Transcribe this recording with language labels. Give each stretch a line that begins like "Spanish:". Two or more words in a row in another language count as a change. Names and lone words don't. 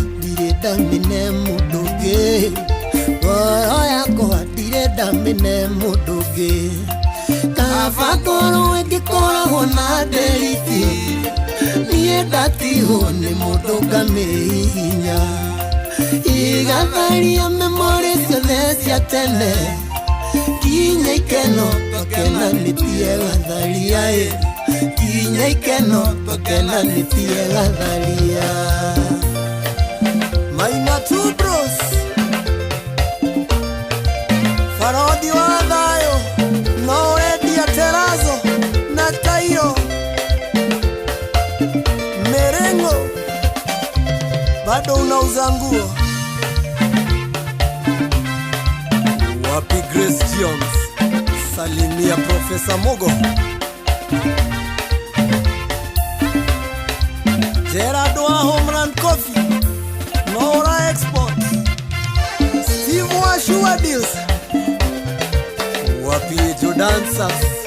Kikuyu: ndirĩ ndamĩne mũndũ ũngĩ ngoro yakwa ndirĩ ndamĩne mũndũ ũngĩ kaba ngoro ĩngĩkoragwo na nderiti niĩ ndatigwo nĩ mũndũ ngamĩhihinya igatharia memore ciothe cia tene kinya ikeno twakenanĩtie gatharia kinya ikeno twakenanĩtie gatharia
Swahili: Maina Two Bros Farodi wa Thayo no Edia Terazo na Tayo Merengo bado unauza nguo wapi Grace Jones salimia Profesa Mogo Gerard wa Homeland Coffee Nora Export Steve wa Sure Deals wapi Jodansas